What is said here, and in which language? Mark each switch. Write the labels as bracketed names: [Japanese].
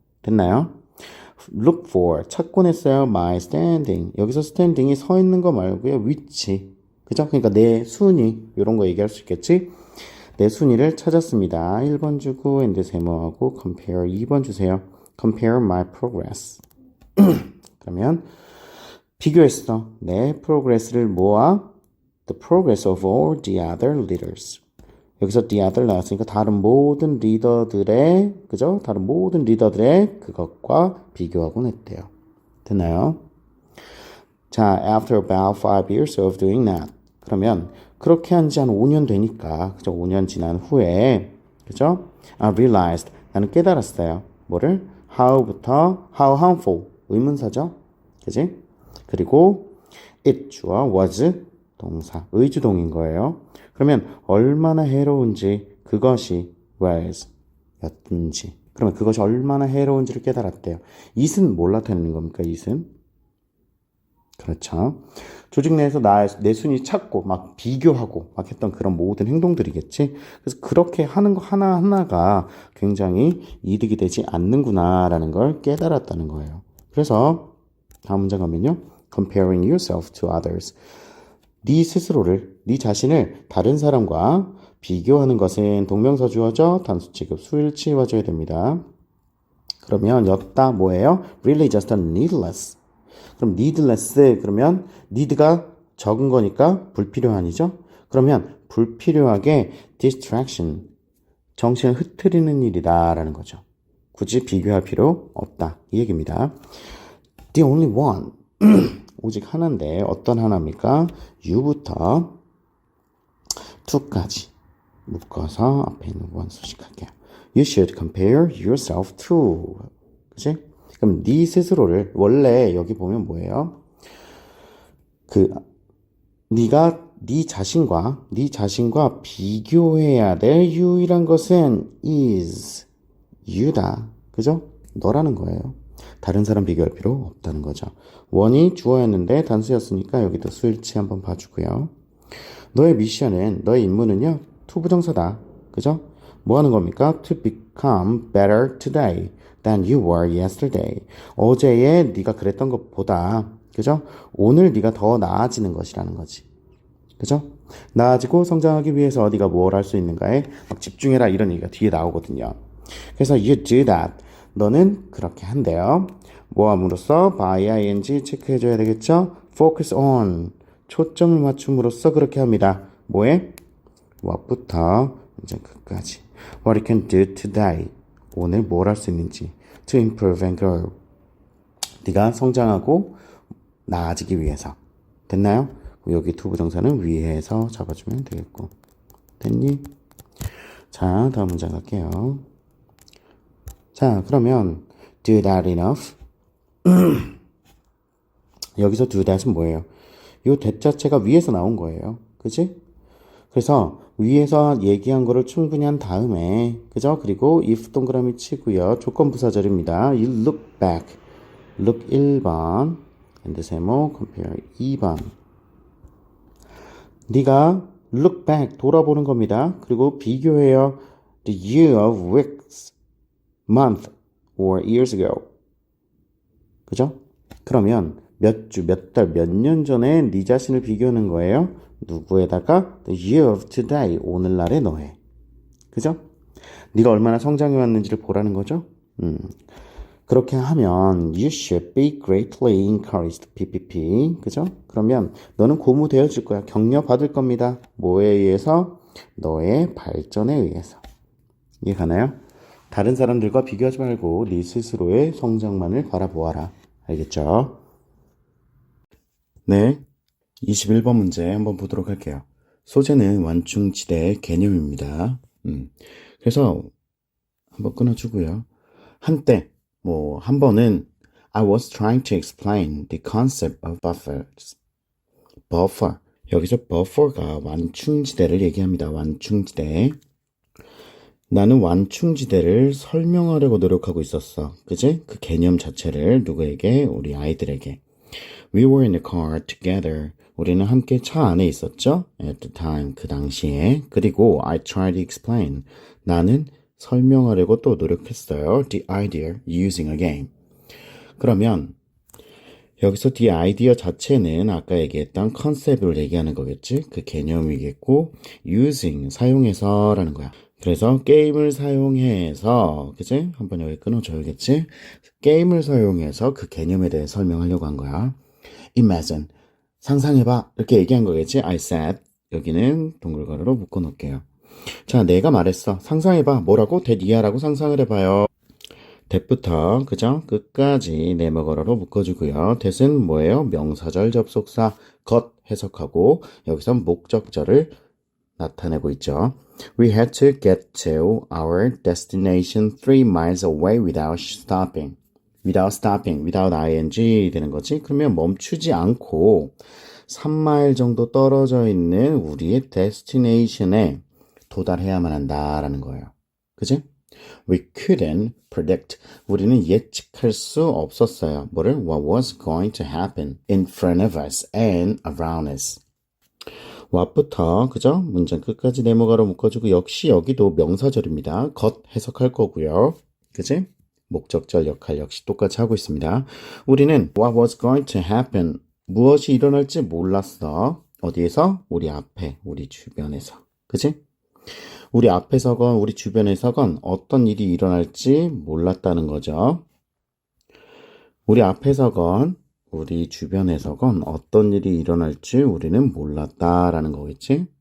[Korean] 됐나요? [English] look for [Korean] 찾곤 했어요. [English] my standing [Korean] 여기서 standing이 서 있는 거 말고요. 위치 그죠? 그러니까 내 순위 이런 거 얘기할 수 있겠지? 내 순위를 찾았습니다. 1번 주고 and 세모하고 compare 2번 주세요. [English] compare my progress [Korean] 그러면 비교했어. 내 프로그레스를 모아 [English] the progress of all the other leaders [Korean] 여기서 [English] the other [Korean] 나왔으니까 다른 모든 리더들의 그죠? 다른 모든 리더들의 그것과 비교하곤 했대요. 됐나요? [English] 자, after about 5 years of doing that. [Korean] 그러면 그렇게 한 지 한 5년 되니까 그죠? 5년 지난 후에 그죠? [English] I realized [Korean] 나는 깨달았어요. 뭐를? how부터 [English] how harmful [Korean] 의문사죠. 그지? 그리고 it 주어 was 동사 의주동인 거예요. 그러면 얼마나 해로운지 그것이 was 였든지 그러면 그것이 얼마나 해로운지를 깨달았대요. it은 뭘 나타내는 겁니까? it은 그렇죠. 조직 내에서 내 순위 찾고 막 비교하고 막 했던 그런 모든 행동들이겠지. 그래서 그렇게 하는 거 하나하나가 굉장히 이득이 되지 않는구나라는 걸 깨달았다는 거예요. 그래서 다음 문장 가면요. [English] comparing yourself to others. [Korean] 네 스스로를, 네 자신을 다른 사람과 비교하는 것은 동명사 주어져 단수 취급 수일치 와줘야 됩니다. 그러면 였다 뭐예요? [English] Really just needless. [Korean] 그럼 needless 그러면 need가 적은 거니까 불필요한이죠? 그러면 불필요하게 distraction, 정신을 흐트리는 일이다 라는 거죠. 굳이 비교할 필요 없다. 이 얘기입니다. [English] The only one. [Korean] 오직 하나인데 어떤 하나입니까? you부터 to까지 묶어서 앞에 있는 one 수식할게요. [English] You should compare yourself to. [Korean] 그치? 그럼 네 스스로를 원래 여기 보면 뭐예요? 네가 네 자신과 비교해야 될 유일한 것은 is you다. 그죠? 너라는 거예요. 다른 사람 비교할 필요 없다는 거죠. 원이 주어였는데 단수였으니까 여기도 수일치 한번 봐주고요. 너의 미션은, 너의 임무는요, to 부정사다. 그죠? 뭐 하는 겁니까? [English] To become better today than you were yesterday. [Korean] 어제에 네가 그랬던 것보다, 그죠? 오늘 네가 더 나아지는 것이라는 거지. 그죠? 나아지고 성장하기 위해서 네가 뭘 할 수 있는가에 막 집중해라 이런 얘기가 뒤에 나오거든요. 그래서 [English] you do that. [Korean] 너는 그렇게 한대요. 뭐 함으로써 by ing 체크해줘야 되겠죠? [English] focus on. [Korean] 초점을 맞춤으로써 그렇게 합니다. 뭐에? what부터 이제 끝까지. [English] What you can do today. [Korean] 오늘 뭘 할 수 있는지. [English] To improve and grow. [Korean] 네가 성장하고 나아지기 위해서. 됐나요? 여기 to 부정사는 위에서 잡아주면 되겠고. 됐니? 자, 다음 문장 갈게요. 자, 그러면 [English] do that enough. [Korean] 여기서 do that은 뭐예요? 이 that 자체가 위에서 나온 거예요. 그치? 그래서 위에서 얘기한 거를 충분히 한 다음에, 그죠? 그리고 if 동그라미 치고요. 조건 부사절입니다. [English] You look back. look 1번. [Korean] and 세모 compare 2번. 네가 look back 돌아보는 겁니다. 그리고 비교해요. [English] The year of weeks, month, or years ago. 그죠? [Korean] 그러면 몇 주, 몇 달, 몇 년 전에 네 자신을 비교하는 거예요. 누구에다가 [English] the year of today, [Korean] 오늘날의 너에. 그죠? 네가 얼마나 성장해 왔는지를 보라는 거죠. 그렇게 하면 [English] you should be greatly encouraged, PPP. [Korean] 그죠? 그러면 너는 고무되어질 거야. 격려 받을 겁니다. 뭐에 의해서? 너의 발전에 의해서. 이해가나요? 다른 사람들과 비교하지 말고 네 스스로의 성장만을 바라보아라. 알겠죠? 네, 21번 문제 한번 보도록 할게요. 소재는 완충지대 개념입니다. 그래서 한번 끊어주고요. 한때 한 번은 [English] I was trying to explain the concept of buffers. buffer. [Korean] 여기서 buffer가 완충지대를 얘기합니다. 완충지대. 나는 완충지대를 설명하려고 노력하고 있었어. 그지? 그 개념 자체를 누구에게? 우리 아이들에게. [English] We were in the car together. [Korean] 우리는 함께 차 안에 있었죠? [English] At the time, [Korean] 그 당시에. 그리고 [English] I tried to explain. [Korean] 나는 설명하려고 또 노력했어요. [English] The idea using a game. [Korean] 그러면 여기서 the idea 자체는 아까 얘기했던 컨셉을 얘기하는 거겠지? 그 개념이겠고 using, 사용해서라는 거야. 그래서 게임을 사용해서, 그치? 한번 여기 끊어줘야겠지? 게임을 사용해서 그 개념에 대해 설명하려고 한 거야. [English] Imagine, [Korean] 상상해봐. 이렇게 얘기한 거겠지? I said, 여기는 동글가루로 묶어놓을게요. 자, 내가 말했어. 상상해봐. 뭐라고? 대니아라고 상상을 해봐요. that부터, 그죠? 끝까지 네모가로로 묶어주고요. that은 뭐예요? 명사절 접속사, 것 해석하고, 여기서 목적절을 나타내고 있죠. [English] We had to get to our destination 3 miles away without stopping. [Korean] without ing 되는 거지. 그러면 멈추지 않고 3마일 정도 떨어져 있는 우리의 destination에 도달해야만 한다라는 거예요. 그지? [English] We couldn't predict. [Korean] 우리는 예측할 수 없었어요. 뭐를? [English] What was going to happen in front of us and around us. [Korean] what부터, 그죠? 문장 끝까지 네모가로 묶어주고, 역시 여기도 명사절입니다. 것 해석할 거고요. 그지? 목적절 역할 역시 똑같이 하고 있습니다. 우리는 [English] what was going to happen. [Korean] 무엇이 일어날지 몰랐어. 어디에서? 우리 앞에, 우리 주변에서. 그지? 우리 앞에서건 우리 주변에서건 어떤 일이 일어날지 몰랐다는 거죠. 우리 앞에서건 우리 주변에서건 어떤 일이 일어날지 우리는 몰랐다라는 거겠지?